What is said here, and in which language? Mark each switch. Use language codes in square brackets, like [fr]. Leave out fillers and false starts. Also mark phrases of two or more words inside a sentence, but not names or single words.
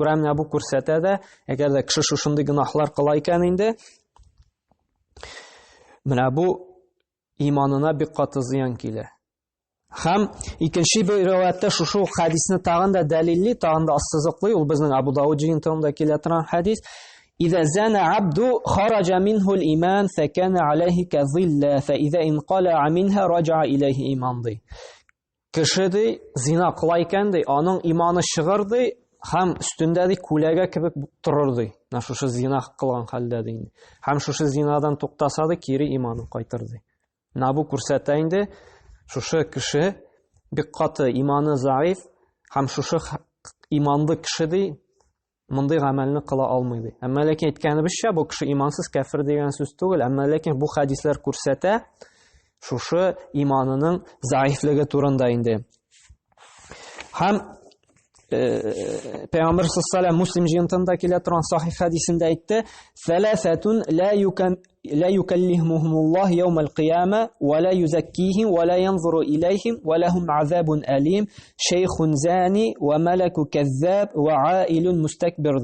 [tt] Күрә менә бу күрсәтә дә, әгәр дә кеше шушындый гынахлар кыла икән инде, менә бу иманына бик каты зыян килә. Һәм икенче бер риваятта шушы хадисне тагын да дәлилли, тагын да ассызыклый, ул безнең Абу Дауд җыентыгында килә торган хадис. [ar] إذا زنى عبد خرج منه الإيمان فكان عليه كظل فإذا انقلع منها رجع إليه إيمان ди. [tt] Кеше ди, зина кыла икән ди, аның иманы чыгыр ди, һәм өстендә ди күләгә кебек торыр ди. Шушы зина кылган хәлдә ди. Һәм шушы зинадан туктаса ди, кире иманы кайтыр ди. Менә бу күрсәтә инде, шушы кеше бик каты иманы заиф, һәм шушы иманлы кеше ди, мондый гамәлне кыла алмый ди. Әмма ләкин әйткәнебезчә, бу кеше имансыз кафир дигән сүз түгел. Әмма ләкин бу хадислар күрсәтә шушы иманының заифлыгы турында инде. Һәм Peygamber sallallahu Müslim jiyantında kile turan sahih hadisinde aytdı: [ar] "ثلاثة لا يكلمهم الله يوم القيامة ولا يزكيهم ولا ينظر إليهم ولهم عذاب أليم شيخ زان وملك كذاب وعائل مستكبر."